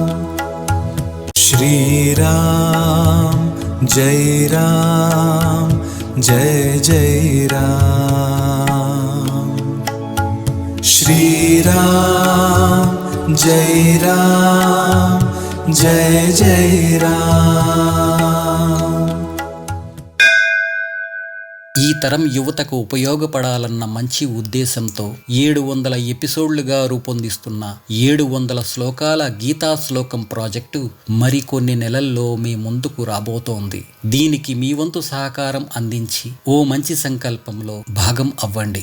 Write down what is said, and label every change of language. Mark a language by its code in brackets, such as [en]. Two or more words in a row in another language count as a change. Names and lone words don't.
[hi] श्री राम जय राम, जय जय राम। श्री राम जय राम, जय जय राम। [te] ఈ తరం యువతకు ఉపయోగపడాలన్న మంచి ఉద్దేశంతో 700 ఎపిసోడ్లుగా రూపొందిస్తున్న 700 శ్లోకాల గీతా శ్లోకం ప్రాజెక్టు మరికొన్ని నెలల్లో మీ ముందుకు రాబోతోంది. దీనికి మీ వంతు సహకారం అందించి ఓ మంచి సంకల్పంలో భాగం అవ్వండి.